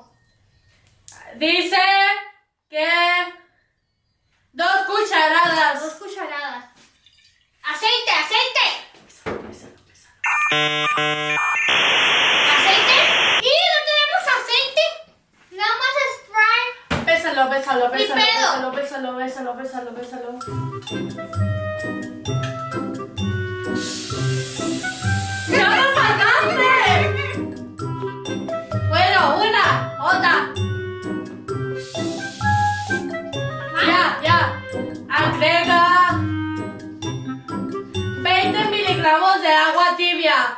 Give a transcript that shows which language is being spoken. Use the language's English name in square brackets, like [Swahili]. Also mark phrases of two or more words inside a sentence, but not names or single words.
[Spanish] Dice que 2 cucharadas. 2 cucharadas. ¡Aceite, aceite! ¿Aceite? ¡Y no tenemos aceite! Nada más spray. Bésalo, bésalo, Mi bésalo, pedo. bésalo, bésalo, bésalo, bésalo, bésalo. ¡Ya me pagaste! Bueno, una, otra. Ya. Agrega 20 miligramos de agua tibia.